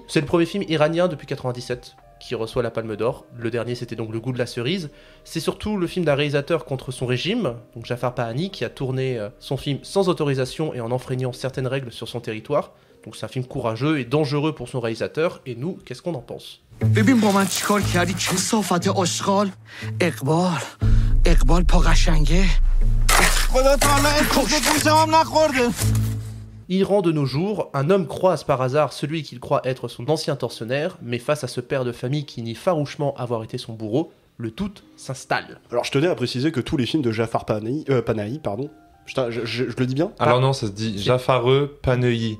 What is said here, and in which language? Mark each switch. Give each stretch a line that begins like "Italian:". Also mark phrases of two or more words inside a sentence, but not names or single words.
French: C'est le premier film iranien depuis 97 qui reçoit la Palme d'Or. Le dernier, c'était donc Le goût de la cerise. C'est surtout le film d'un réalisateur contre son régime, donc Jafar Pahani, qui a tourné son film sans autorisation et en enfreignant certaines règles sur son territoire. Donc c'est un film courageux et dangereux pour son réalisateur. Et nous, qu'est-ce qu'on en pense ?
Persian: ببین با من چیکار کردی کثافت آشغال اقبال پا قشنگه خدا تعالی اسمش گوشم هم نخورده.
French: Iran de nos jours, un homme croise par hasard celui qu'il croit être son ancien tortionnaire, mais face à ce père de famille qui nie farouchement avoir été son bourreau, le doute s'installe. Alors je tenais à préciser que tous les films de Jafar Panahi, je le dis bien. Alors non, ça se dit Jafareux Paneuilli.